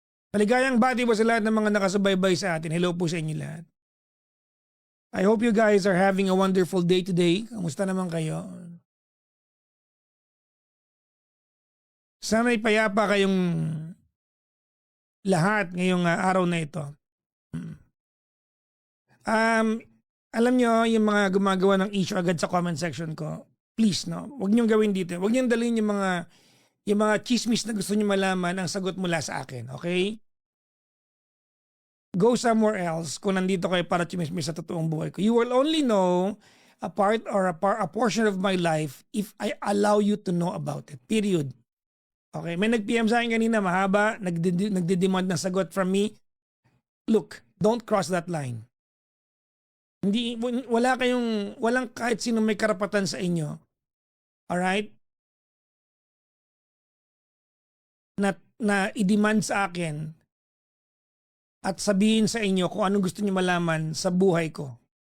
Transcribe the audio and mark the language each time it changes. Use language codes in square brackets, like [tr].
[tl] Maligayang bati po sa lahat ng mga nakasubaybay sa atin. Hello po sa inyo lahat. [en] I hope you guys are having a wonderful day today. [tl] Kamusta naman kayo? Sana'y payapa kayong lahat ngayong araw na ito. Alam nyo, yung mga gumagawa ng issue agad sa comment section ko, please, no, huwag nyo gawin dito. Huwag nyo dalhin yung mga chismis na gusto nyo malaman ang sagot mula sa akin, okay? [en] Go somewhere else [tl] kung nandito kayo para chismis sa totoong buhay ko. [en] You will only know a part or a portion of my life if I allow you to know about it. Period. [tl] Okay, may nag-PM sa akin kanina, mahaba, nagde-demand ng sagot [en] from me. Look, don't cross that line. [tl] Walang kahit sino may karapatan sa inyo. [en] Alright? [tl] Na i-demand sa akin at sabihin sa inyo kung anong gusto niyo malaman sa buhay ko.